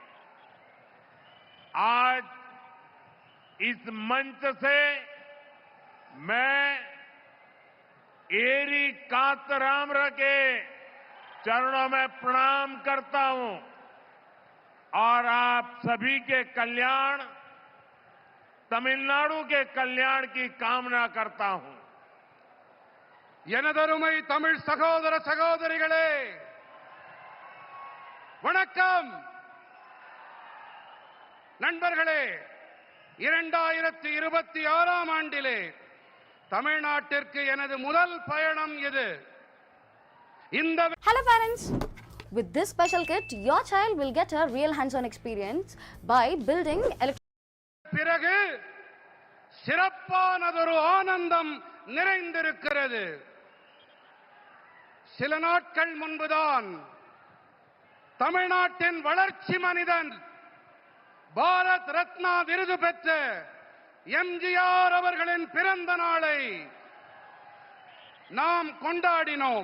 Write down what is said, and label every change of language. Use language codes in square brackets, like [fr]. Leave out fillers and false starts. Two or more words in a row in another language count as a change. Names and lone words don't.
[hi] आज इस मंच से मैं एरी कातरामर के चरणों में प्रणाम करता हूं और आप सभी के कल्याण, तमिलनाडु के कल्याण की कामना करता हूं। [ta] எனதருமை தமிழ் சகோதர சகோதரிகளே, வணக்கம். நண்பர்களே, 2026ஆம் ஆண்டிலே தமிழ்நாட்டிற்கு எனது முதல் பயணம் இது. [en] Hello parents! With this special kit, your child will get a real hands-on experience by building [ta] பிறகு சிறப்பானதொரு ஆனந்தம் நிறைந்திருக்கிறது. சில நாட்கள் முன்புதான் தமிழ்நாட்டின் வளர்ச்சி மனிதன், பாரத் ரத்னா விருது பெற்ற எம்ஜிஆர் அவர்களின் பிறந்த நாளை நாம் கொண்டாடினோம்.